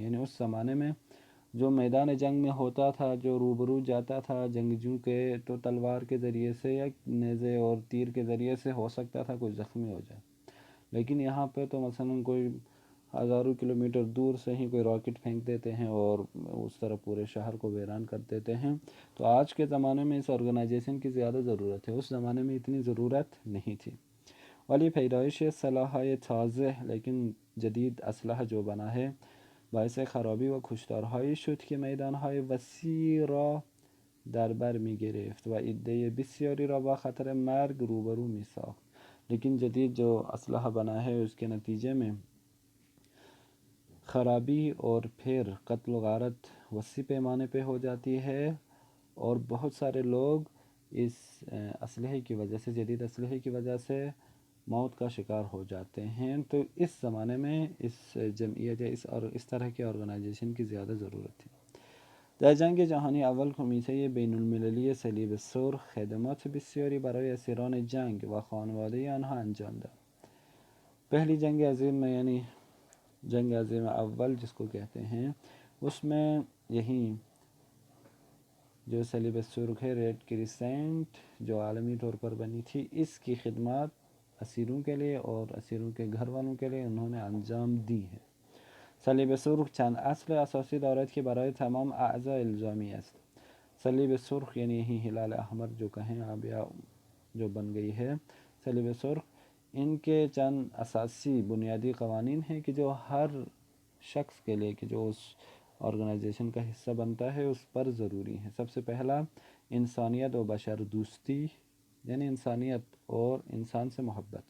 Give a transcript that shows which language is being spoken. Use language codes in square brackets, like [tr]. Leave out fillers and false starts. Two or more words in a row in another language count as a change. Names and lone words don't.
[ur] یعنی اس زمانے میں جو میدان جنگ میں ہوتا تھا، جو روبرو جاتا تھا جنگجو کے، تو تلوار کے ذریعے سے یا نیزے اور تیر کے ذریعے سے ہو سکتا تھا کوئی زخمی ہو جائے، لیکن یہاں پہ تو مثلا کوئی ہزاروں کلومیٹر دور سے ہی کوئی راکٹ پھینک دیتے ہیں اور اس طرح پورے شہر کو ویران کر دیتے ہیں. تو آج کے زمانے میں اس آرگنائزیشن کی زیادہ ضرورت ہے، اس زمانے میں اتنی ضرورت نہیں تھی. [fa] ولی پیدایش سلاح‌های تازه، [ur] لیکن جدید اسلحه جو بنا ہے، [fa] باعث خرابی و کشتارهایی شد که میدانهای وسیع را در بر می گرفت و عده بسیاری را با خطر مرگ روبرو می ساخت. [ur] لیکن جدید جو اسلحہ بنا ہے اس کے نتیجے میں خرابی اور پھر قتل و غارت وسیع پیمانے پہ ہو جاتی ہے، اور بہت سارے لوگ اس اسلحے کی وجہ سے، جدید اسلحے کی وجہ سے موت کا شکار ہو جاتے ہیں. تو اس زمانے میں اس جمعیت یا اس طرح کی آرگنائزیشن کی زیادہ ضرورت تھی. [fa] در جنگ جهانی اول کمیته بین المللی صلیب سرخ خدمات بسیاری برای اسیران جنگ و خانواده آنها انجام داد. [ur] پہلی جنگ عظیم میں، یعنی جنگ عظیم اول جس کو کہتے ہیں، اس میں یہی جو صلیب سرخ ہے، ریڈ کریسنٹ، جو عالمی طور پر بنی تھی، اس کی خدمات اسیروں کے لیے اور اسیروں کے گھر والوں کے لیے انہوں نے انجام دی ہے. [fa] صلیب سرخ چند اصل اساسی دارد که برای تمام اعضاء الزامی است. [ur] صلیب سرخ یعنی یہی ہلال احمر جو کہیں آپ، یا جو بن گئی ہے صلیب سرخ، ان کے چند اساسی بنیادی قوانین ہیں کہ جو ہر شخص کے لیے کہ جو اس آرگنائزیشن کا حصہ بنتا ہے اس پر ضروری ہیں. سب سے پہلا انسانیت و بشر دوستی، یعنی انسانیت اور انسان سے محبت.